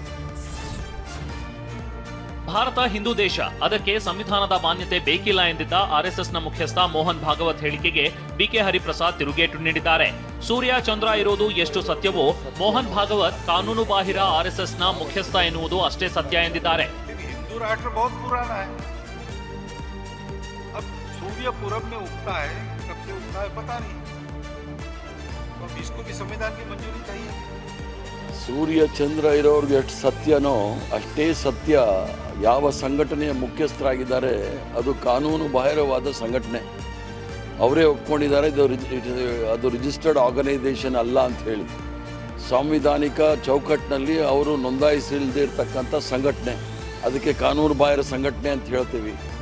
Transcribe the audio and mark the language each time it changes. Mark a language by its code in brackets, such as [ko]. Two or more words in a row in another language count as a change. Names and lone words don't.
[kn] ಭಾರತ ಹಿಂದೂ ದೇಶ, ಅದಕ್ಕೆ ಸಂವಿಧಾನದ ಮಾನ್ಯತೆ ಬೇಕಿಲ್ಲ ಎಂದಿದ್ದ ಆರ್ಎಸ್ಎಸ್ನ ಮುಖ್ಯಸ್ಥ ಮೋಹನ್ ಭಾಗವತ್ ಹೇಳಿಕೆಗೆ ಬಿಕೆ ಹರಿಪ್ರಸಾದ್ ತಿರುಗೇಟು ನೀಡಿದ್ದಾರೆ. ಸೂರ್ಯ ಚಂದ್ರ ಇರೋದು ಎಷ್ಟು ಸತ್ಯವೋ ಮೋಹನ್ ಭಾಗವತ್ ಕಾನೂನು ಬಾಹಿರ ಆರ್ಎಸ್ಎಸ್ನ ಮುಖ್ಯಸ್ಥ ಎನ್ನುವುದು ಅಷ್ಟೇ ಸತ್ಯ ಎಂದಿದ್ದಾರೆ. [hi] हिंदू राष्ट्र बहुत पुराना है. अब सूर्य पूरब में उगता है, कब से उगता है पता नहीं. तो अब इसको भी संविधान की मंजूरी चाहिए. [kn] ಸೂರ್ಯ ಚಂದ್ರ ಇರೋರ್ಗೆ ಎಷ್ಟು ಸತ್ಯನೋ ಅಷ್ಟೇ ಸತ್ಯ ಯಾವ ಸಂಘಟನೆಯ ಮುಖ್ಯಸ್ಥರಾಗಿದ್ದಾರೆ ಅದು ಕಾನೂನು ಬಾಹಿರವಾದ ಸಂಘಟನೆ. ಅವರೇ ಒಪ್ಕೊಂಡಿದ್ದಾರೆ ಅದು [en] registered organization [kn] ಅಲ್ಲ ಅಂತ ಹೇಳಿ. ಸಾಂವಿಧಾನಿಕ ಚೌಕಟ್ಟಿನಲ್ಲಿ ಅವರು ನೋಂದಾಯಿಸಿಲ್ಲದೆ ಇರತಕ್ಕಂಥ ಸಂಘಟನೆ, ಅದಕ್ಕೆ ಕಾನೂನು ಬಾಹಿರ ಸಂಘಟನೆ ಅಂತ ಹೇಳ್ತೀವಿ.